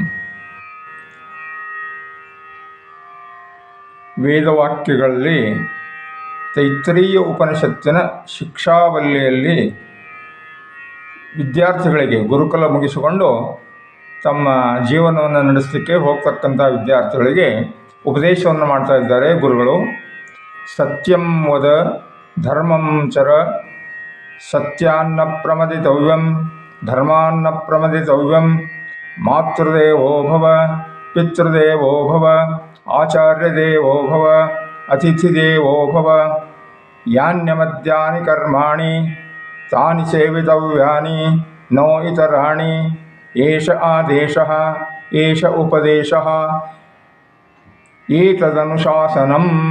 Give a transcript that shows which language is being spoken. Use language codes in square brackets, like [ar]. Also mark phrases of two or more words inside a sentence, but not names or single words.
[kn] ವೇದವಾಕ್ಯಗಳಲ್ಲಿ ತೈತ್ರೀಯ ಉಪನಿಷತ್ತಿನ ಶಿಕ್ಷಾವಲ್ಲಿಯಲ್ಲಿ ವಿದ್ಯಾರ್ಥಿಗಳಿಗೆ ಗುರುಕುಲ ಮುಗಿಸಿಕೊಂಡು ತಮ್ಮ ಜೀವನವನ್ನು ನಡೆಸಲಿಕ್ಕೆ ಹೋಗ್ತಕ್ಕಂಥ ವಿದ್ಯಾರ್ಥಿಗಳಿಗೆ ಉಪದೇಶವನ್ನು ಮಾಡ್ತಾ ಇದ್ದಾರೆ ಗುರುಗಳು. [sa] ಸತ್ಯಂ ವದ ಧರ್ಮಂ ಚರ, ಸತ್ಯಾನ್ನ ಪ್ರಮದಿತವ್ಯಂ ಧರ್ಮಾನ್ನ ಪ್ರಮದಿತವ್ಯಂ, ಮಾತೃದೇವೋ ಭವ ಪಿತೃದೇವೋ ಭವ ಆಚಾರ್ಯದೇವೋ ಭವ ಅತಿಥಿದೇವೋ ಭವ, ಯಾನ್ಯಮದ್ಯಾನಿ ಕರ್ಮಾಣಿ ತಾನಿ ಸೇವಿತವ್ಯಾನಿ ನೋ ಇತರಾಣಿ, ಏಷ ಆದೇಶಃ ಏಷ ಉಪದೇಶಃ ಏತದನುಶಾಸನಂ.